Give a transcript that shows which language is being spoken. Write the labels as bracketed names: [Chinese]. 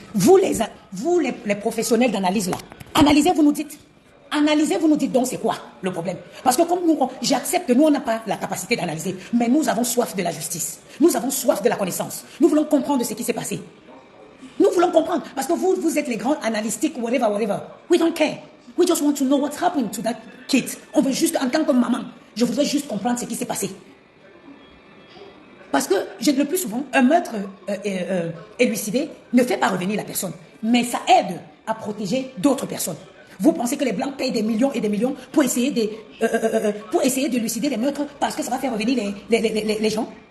[French] Vous les professionnels d'analyse là, analysez, vous nous dites. Analysez, vous nous dites donc c'est quoi le problème. Parce que comme nous, j'accepte, nous on n'a pas la capacité d'analyser, mais nous avons soif de la justice. Nous avons soif de la connaissance. Nous voulons comprendre ce qui s'est passé. Nous voulons comprendre. Parce que vous êtes les grands analytiques, [English] whatever. We don't care. We just want to know what's happened to that kid. [French] On veut juste, en tant que maman, je voudrais juste comprendre ce qui s'est passé. Parce que, le plus souvent, un meurtre élucidé ne fait pas revenir la personne. Mais ça aide à protéger d'autres personnes. Vous pensez que les Blancs payent des millions et des millions pour essayer d'élucider les meurtres parce que ça va faire revenir les gens?